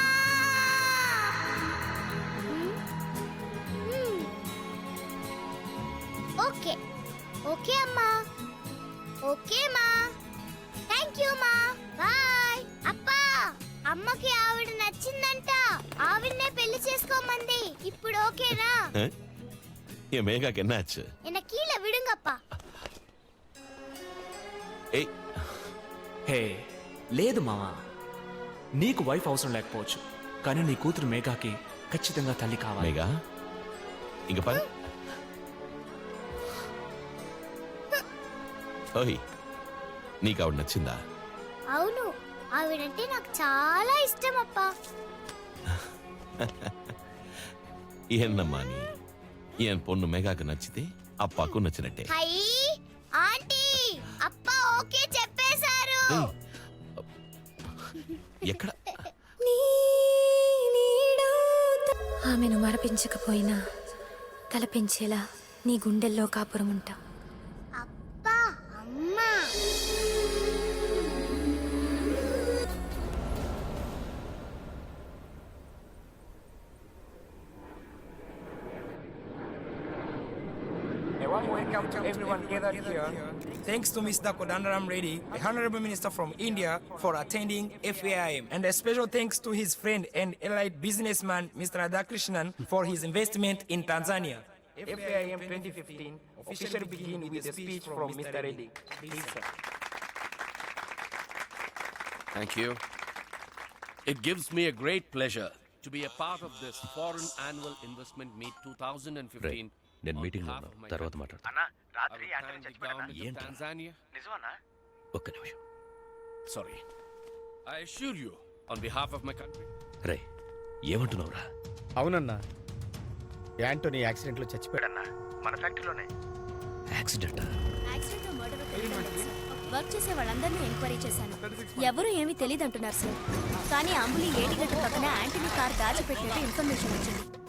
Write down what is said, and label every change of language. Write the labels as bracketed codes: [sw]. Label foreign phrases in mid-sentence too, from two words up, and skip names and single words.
[te] ఓకే ఓకే అమ్మా. ఓకే మా, [en] thank you [te] మా, బాయ్. అప్పా, అమ్మకి ఆవిడ నచ్చిందంట, ఆవిడనే పెళ్లి చేసుకోమంది. ఇప్పుడు ఓకేనా? [ta] என் மேகாக்கு என்ன ஆச்சு? என்ன கீழே விடுங்கப்பா. [te] ఏయ్, హే లేదు మావా, నీకు వైఫ్ అవసరం లేకపోవచ్చు, కానీ నీ కూతురు మేఘాకి ఖచ్చితంగా తల్లి కావాలి. మేఘా, ఇంక పని. ఓయ్, నీకు ఆవిడ నచ్చిందా? అవును, ఆవిడంటే నాకు చాలా ఇష్టం అప్పా. என்னம்மா நீ, என் பொண்ணு மேகாக்கு நச்சிతే అప్పాకు నచ్చినట్టే. హై ఆంటీ, అప్పా ఓకే చెప్పేశారు. ఎక్కడ? ఆమెను మరపించకపోయినా తలపించేలా నీ గుండెల్లో కాపురం ఉంటా. అబ్బా అమ్మా. [en] A warm welcome to everyone gathered here. Thanks to Mr. Kodandaram Reddy, the Honorable Minister from India, for attending FAIM. And a special thanks to his friend and allied businessman, Mr. Radhakrishnan, for his investment in Tanzania. FAIM 2015 officially begin with a speech from Mr. Reddy. Please, sir. Thank you. It gives me a great pleasure to be a part of this Foreign Annual Investment Meet 2015. [te] నేను మీటింగ్ లో ఉన్నా తర్వాత మాట్లాడు ఒక్క నిమిషం [en] Sorry. I assure you, on behalf of my country. [te] రే ఏమంటున్నావురా? అవునన్నా, యాంటోనీ యాక్సిడెంట్ లో చచ్చిపోయాడన్నా, మన ఫ్యాక్టరీలోనే. యాక్సిడెంట్? వర్క్ చేసే వాళ్ళందరినీ ఎంక్వైరీ చేశాను. ఎవరు ఏమీ తెలియదు అంటున్నారు సార్. కానీ అంబులి ఏటిగట్టు పక్కన యాంటనీ కార్ దాచిపెట్టినట్టు ఇన్ఫర్మేషన్ వచ్చింది.